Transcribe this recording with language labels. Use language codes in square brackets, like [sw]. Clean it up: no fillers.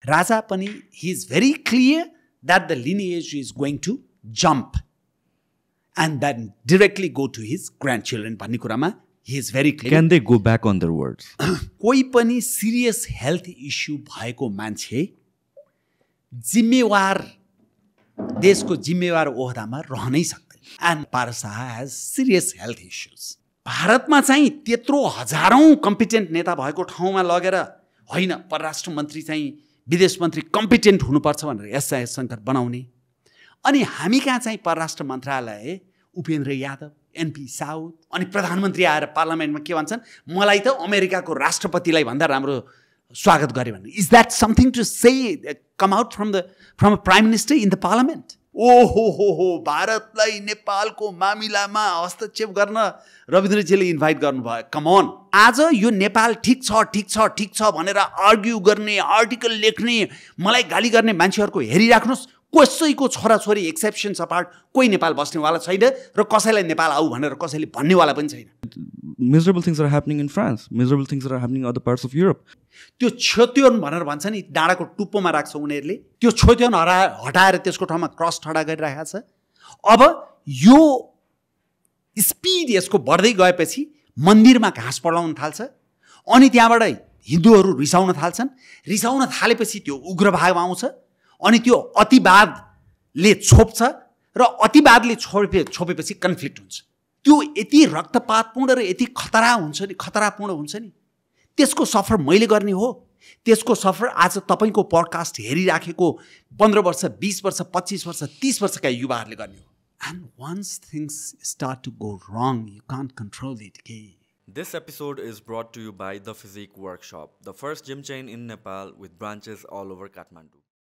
[ne] राजा पनि [en] he is very clear that the lineage is going to jump and then directly go to his grandchildren [ne] भन्ने कुरामा [en] he is very clear. Can they go back on their words? [ne] कोही पनि serious health issue भएको मान्छे जिम्मेवार देशको जिम्मेवार ओहदामा रहनै सक्दैन [en] And Shah has serious health issues. [ne] भारतमा चाहिँ त्यत्रो हजारौं कम्पिटेन्ट नेता भएको ठाउँमा लगेर होइन परराष्ट्र मन्त्री चाहिँ विदेश मन्त्री कम्पिटेन्ट हुनुपर्छ भनेर एस जयशंकर बनाउने. अनि हामी कहाँ चाहिँ परराष्ट्र मन्त्रालय उपेन्द्र यादव, एनपी साउथ, अनि प्रधानमन्त्री आएर पार्लियामेन्टमा के भन्छन्, मलाई त अमेरिकाको राष्ट्रपतिलाई भन्दा राम्रो स्वागत गरे भन्ने. [en] Is that something to say come out from a prime minister in the parliament? [ne] ओहो भारतलाई नेपालको मामिलामा हस्तक्षेप गर्न रविन्द्रजीले इन्भाइट गर्नुभयो. कम अन, आज यो नेपाल ठिक छ भनेर आर्ग्यु गर्ने, आर्टिकल लेख्ने, मलाई गाली गर्ने मान्छेहरूको हेरिराख्नुहोस्. कसैको छोराछोरी एक्सेप्सन्स अपार्ट कोही नेपाल बस्नेवाला छैन र कसैलाई नेपाल आऊ भनेर कसैले भन्नेवाला पनि छैन. [en] Miserable things are happening in France. Miserable things are happening in other parts of Europe. [ne] त्यो छोत्योन भनेर भन्छ नि, डाँडाको टुप्पोमा राख्छ उनीहरूले. त्यो छोत्योन हटाएर त्यसको ठाउँमा क्रस ठडा गरिरहेको छ. अब यो स्पिड यसको बढ्दै गएपछि मन्दिरमा घाँस पडाउन थाल्छ अनि त्यहाँबाट हिन्दूहरू रिसाउन थाल्छन्. रिसाउन थालेपछि त्यो उग्रभाव आउँछ अनि त्यो अतिवादले छोप्छ र अतिवादले छोपेपछि कन्फ्लिक्ट हुन्छ. त्यो यति रक्तपातपूर्ण र यति खतरापूर्ण हुन्छ नि, त्यसको सफर मैले गर्ने हो. त्यसको सफर आज तपाईको पडकास्ट हेरिराखेको 15 वर्ष 20 वर्ष 25 वर्ष 30 वर्षका युवाहरूले गर्ने हो. [en] And once things start to go wrong, you can't control it. This episode is brought to you by The Physique Workshop, the first gym chain in Nepal with branches all over Kathmandu.